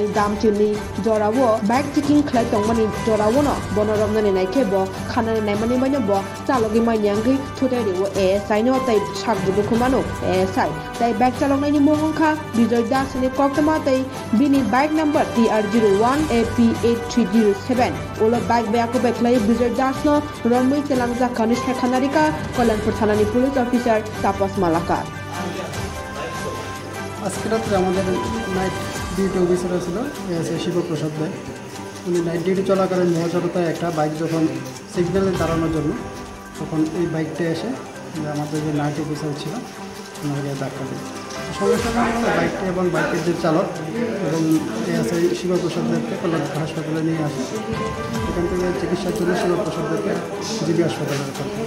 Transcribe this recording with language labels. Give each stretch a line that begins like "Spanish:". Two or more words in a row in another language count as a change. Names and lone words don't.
Kok Borok: दामचिनि जरावो
English: bike checking
Kok Borok: खलाई तंगमनि जरावो न बनरमनि नायखे ब खानानि नायमानि माने ब चालकि माययांगै थुताइरेवो ASI नो तै साकबुदु खुमानो ASI तै बाइक चालकनायनि मोहंखा बिजय दासनि कक्तमा तै बिनी बाइक नंबर TR01AP8307 ओला बाइक बेयाको बेखलाई बिजय दासनो रनमै तेलांजा कनिष्ठ खानारिका कल्याणपुर थानानि
English: police officer
Kok Borok: तापस मालाकार
Bangla: আজকে রাত্রে আমাদের
English: night duty officer
Bangla: ছিল ASI শিবপ্রসাদ ভাই উনি
English: night duty
Bangla: চলাকালীন মহাজনতায় একটা বাইক যখন সিগন্যালে দাঁড়ানোর জন্য তখন এই বাইকটা এসে আমাদের যে
English: night officer
Bangla: ছিল ওনাকে ধাক্কা দেয় সঙ্গে সঙ্গে আমরা বাইকটা এবং বাইকের যে চালক এবং ASI শিবপ্রসাদদেরকে কল্যাণপুর হাসপাতালে নিয়ে আসে এখান থেকে চিকিৎসার জন্য শিবপ্রসাদদেরকে জিবি হাসপাতালে রাখা